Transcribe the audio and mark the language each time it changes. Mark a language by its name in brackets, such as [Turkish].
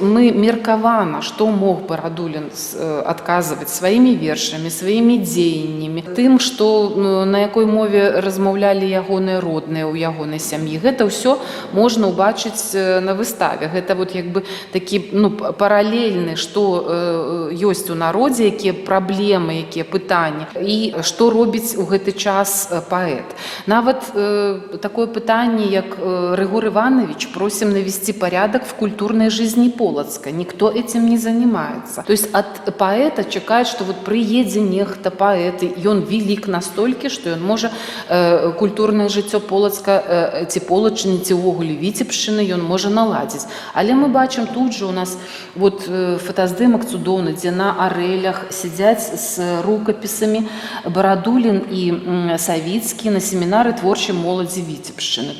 [Belarusian] Мы меркавана, што мог Барадулін адказваць сваімі вершамі, сваімі дзеяннямі, тым, што на якой мове размаўлялі ягоныя родныя ў ягонай сям'і. Гэта ўсё можна ўбачыць на выставе. Гэта такі паралельны, што ёсць у народзе, якія праблемы, якія пытанні, і што робіць у гэты час паэт. Нават такое пытанне, як [Russian] Рыгор Иванович, просим навести порядок в культурной жизни Полоцка. Никто этим не занимается. То есть от поэта [Belarusian] чакаюць, што прыедзе нехта паэт, і ён велик настолькі, што ён можа культурнае жыццё Полацка ці Полачыны, ці ўвогуле Віцебшчыны ён можа наладзіць. Але мы бачым тут же у нас фотаздымак цудоўны, дзе на арэлях сядзяць з рукапісамі Барадулін і Савіцкі на семінары творчай моладзі Віцебшчыны.